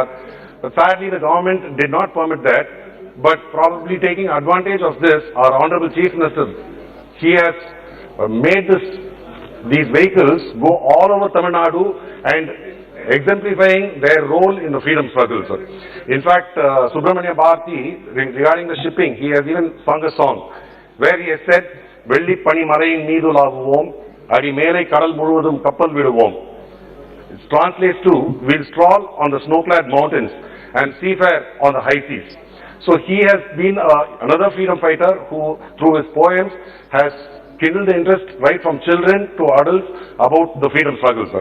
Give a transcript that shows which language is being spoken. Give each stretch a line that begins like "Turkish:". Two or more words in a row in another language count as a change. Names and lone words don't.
English: But sadly, the government did not permit that. But probably taking advantage of this, our Honorable Chief Minister, he has made these vehicles go all over Tamil Nadu and exemplifying their role in the freedom struggle, sir. In fact, Subramania Bharati, regarding the shipping, he has even sung a song where he has said,
Tamil: வெள்ளி பனி மலையின் மீது உலாவுவோம், அடி மேலை கடல் முழுவதும் கப்பல் விடுவோம்.
English: It translates to, we'll stroll on the snow-clad mountains and seafare on the high seas. So he has been another freedom fighter who, through his poems, has kindled the interest right from children to adults about the freedom struggle, sir.